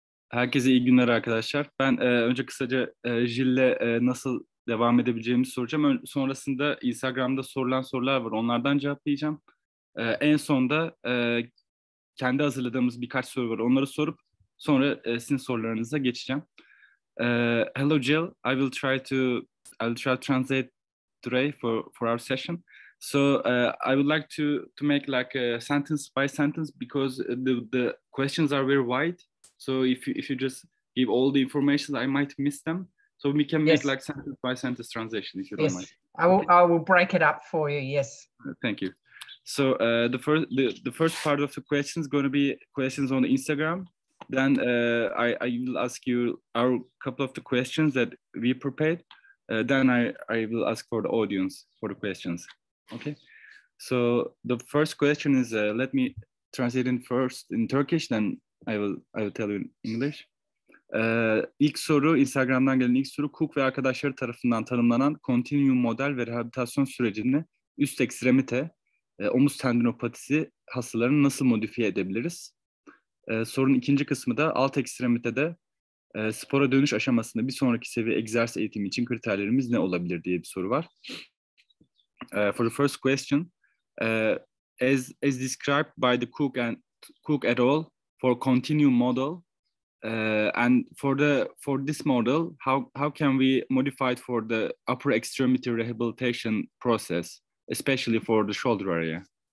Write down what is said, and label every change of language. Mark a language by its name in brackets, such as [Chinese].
[Turkish] Herkese iyi günler arkadaşlar. Ben önce kısaca Jill'le nasıl devam edebileceğimizi soracağım. Sonrasında Instagram'da sorulan sorular var. Onlardan cevaplayacağım. En sonda kendi hazırladığımız birkaç soru var. Onları sorup sonra sizin sorularınıza geçeceğim. [English] Hello Jill, I will try to translate today for our session. So I would like to make like a sentence by sentence because the questions are very wide. So if you just give all the information, I might miss them. So we can make like sentence by sentence translation if you don't mind. I will break it up for you. Yes. Thank you. So the first part of the question is going to be questions on Instagram. Then I will ask you our couple of the questions that we prepared. Then I will ask for the audience for the questions. Okay. So the first question is let me translate in first in Turkish. Then I will tell you in English. [Turkish] İlk soru, Instagram'dan gelen ilk soru, Cook ve arkadaşları tarafından tanımlanan kontinüum model ve rehabilitasyon sürecini üst ekstremite, omuz tendinopatisi hastalarını nasıl modifiye edebiliriz? Sorunun ikinci kısmı da alt ekstremitede spora dönüş aşamasında bir sonraki seviye egzersiz eğitimi için kriterlerimiz ne olabilir diye bir soru var. [English] For the first question, as described by the Cook et al. For continuum model, and for this model, how can we modify it for the upper extremity rehabilitation process, especially for the shoulder area?